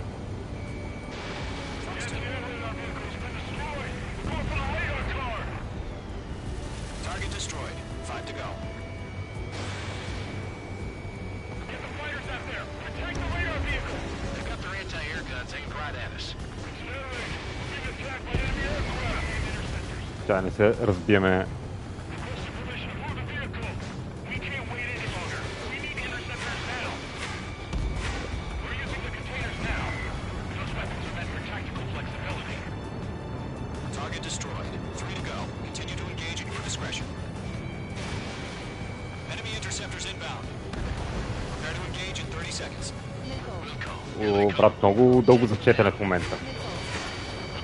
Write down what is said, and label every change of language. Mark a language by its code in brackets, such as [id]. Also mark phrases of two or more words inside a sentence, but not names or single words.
[en] Target destroyed. 5 to go. Get the fighters out there! Attack the radar vehicle! They've got their anti-air guns aimed right at us. Being attacked by enemy aircraft! Interceptors! [bg] Сега не се разбиеме. [en] Requesting permission to move the vehicle! We can't wait any longer! We need the interceptors now! We're using the containers now! Those weapons are meant for tactical flexibility. Target destroyed. 3 to go. Continue to engage at your discretion. Enemy interceptors inbound. Prepare to engage in 30 seconds. [bg] О, брат, много дълго зачетене в момента.